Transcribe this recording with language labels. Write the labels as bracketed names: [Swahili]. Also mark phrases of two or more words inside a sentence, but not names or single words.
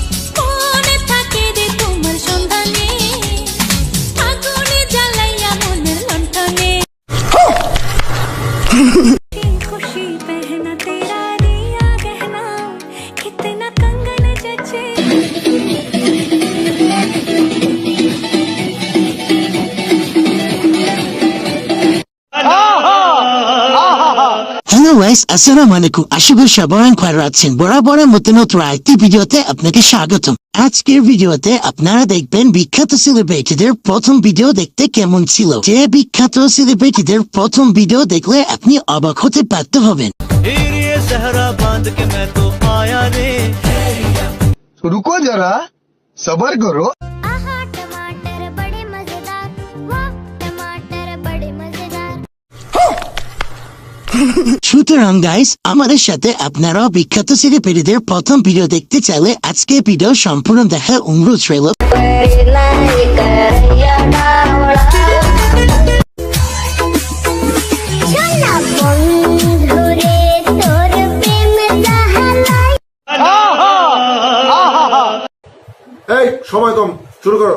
[Hindi] खुशी पहना तेरा दिया गहना कितना कंगन जचे। [English] Hello guys, [Arabic] السلام عليكم. [Bangla] আশা করি সবাই ভালো আছেন। বরাবরের মতো নতুন আরেকটি ভিডিওতে আপনাকে স্বাগতম। আজকের ভিডিওতে আপনারা দেখবেন বিখ্যাত সেলিব্রিটিদের প্রথম ভিডিও দেখতে কেমন ছিল। যে বিখ্যাত সেলিব্রিটিদের প্রথম ভিডিও দেখলে আপনি অবাক হতে বাধ্য হবেন। [Hindi] रुको जरा सबर करो। आहा टमाटर बड़े मजेदार, वाह टमाटर बड़े मजेदार। [Bangla] সুতরাং গাইস, আমাদের সাথে আপনারাও বিখ্যাত সেলিব্রিটিদের প্রথম ভিডিও দেখতে চাইলে আজকে ভিডিও সম্পূর্ণ দেখার অনুরোধ রইল। এই সময় কম, শুরু করো।